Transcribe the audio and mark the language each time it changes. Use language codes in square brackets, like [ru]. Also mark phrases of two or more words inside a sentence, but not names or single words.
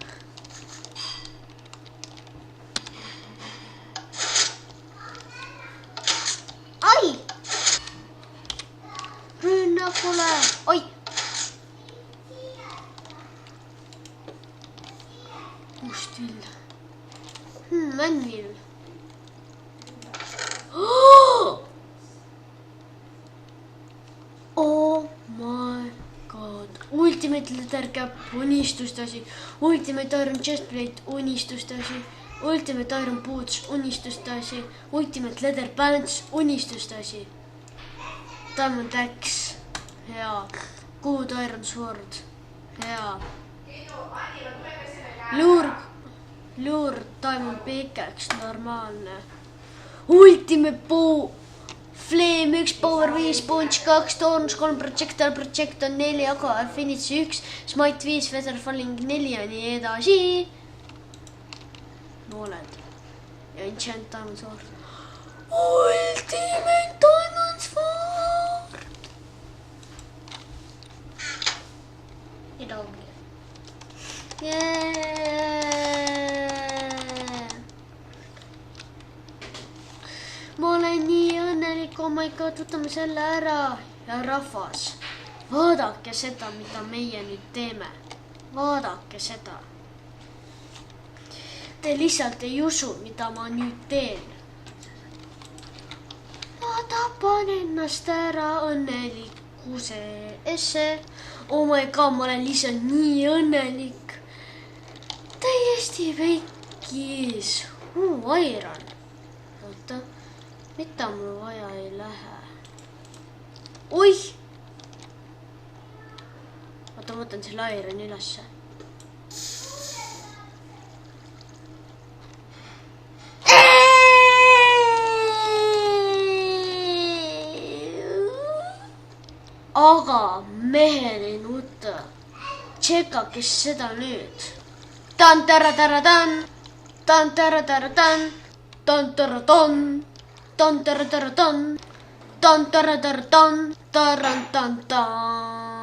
[et] Ai! Rünnakule! Oi! Mustvill. Männvill. [en] Oh my god. [et] Ultimate Leather Cap, unistuste asi. Ultimate Iron Chestplate, unistuste asi. Ultimate Iron Boots, unistuste asi. Ultimate Leather Pants, unistuste asi. Diamond Axe, hea. Good Iron Sword, hea. Lure Diamond Pickaxe, normaalne. Ultimate Bow, Flame 1, Power 5, Sponge 2, Thorns 3, Projectile, Projecton 4, aga Affinity 1, Smite 5, Feather Falling 4 ja nii edasi. Nooled. Ja Enchant Diamond Sword. Ultimate Diamond Sword! Midagi. Ma olen nii õnnelik, [en] oh my god, [et] võtame selle ära. Ja rahvas, vaadake seda, mida meie nüüd teeme. Vaadake seda. Te lihtsalt ei usu, mida ma nüüd teen. Ma tapan ennast ära õnnelikkuse. [en] Oh my god, [et] ma olen lihtsalt nii õnnelik. Täiesti veikis. Iron. Oota, mida mul vaja ei lähe? Oih! Oota, võtan selle Ironi ülesse. Aga mehel ei nuta. Tšekake seda nüüd. Tan-tara-tara-tan, tan-tara-tara-tan, tan-tara-tan, tan-tara-tara-tan, tan-tara-tara-tan, taran-tan-tan.